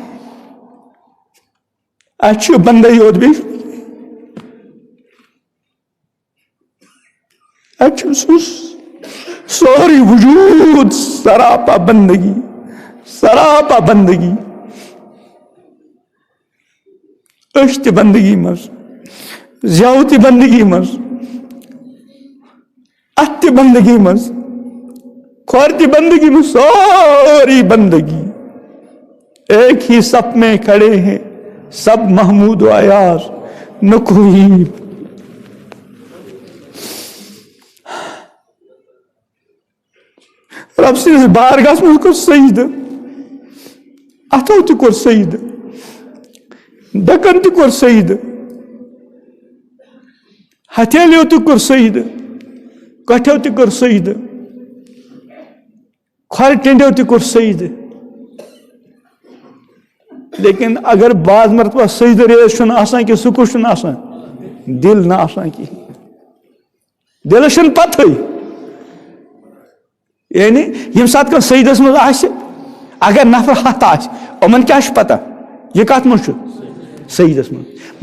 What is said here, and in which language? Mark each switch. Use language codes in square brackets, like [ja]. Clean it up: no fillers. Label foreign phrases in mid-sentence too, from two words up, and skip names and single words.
[ks] اتھ چھُ بندے یوت بیٚیہِ اتھ چھُ سورُے وجوٗد سراپا بندگی سراپا بندگی أسۍ تہِ بندگی منٛز زٮ۪و تہِ بندگی منٛز اتھ تہِ بندگی منٛز کھۄر تہِ بندگی منٛز سورُے بندگی [ur] ایک ہی صف میں کھڑے ہیں سب محمود و ایاز نہ کوئی. [ks] رب سٕنٛدِس بارگاہس منٛز کوٚر سجدٕ, اتھو تہِ کوٚر سجدٕ, ڈکن تہِ کوٚر سجدٕ, ہتھیلیو تہِ کوٚر سجدٕ, کٹھیو تہِ کوٚر سجدٕ, کھۄرِ ٹینڈیو تہِ کوٚر سجدٕ. لیکن اگر بعض مرتبہ سجدٕ ریز چھُنہٕ آسان کینٛہہ, سُہ کُس چھُنہٕ آسان؟ دل نہ آسان کِہیٖنۍ. دلس چھنہٕ پتہٕے. یعنی ییٚمہِ ساتہٕ کانٛہہ سجدس منٛز آسہِ, اگر نفر ہتھ آسہِ, یِمن کیٛاہ چھُ پتہ یہِ کتھ منٛز چھُ؟ سجدس منٛز.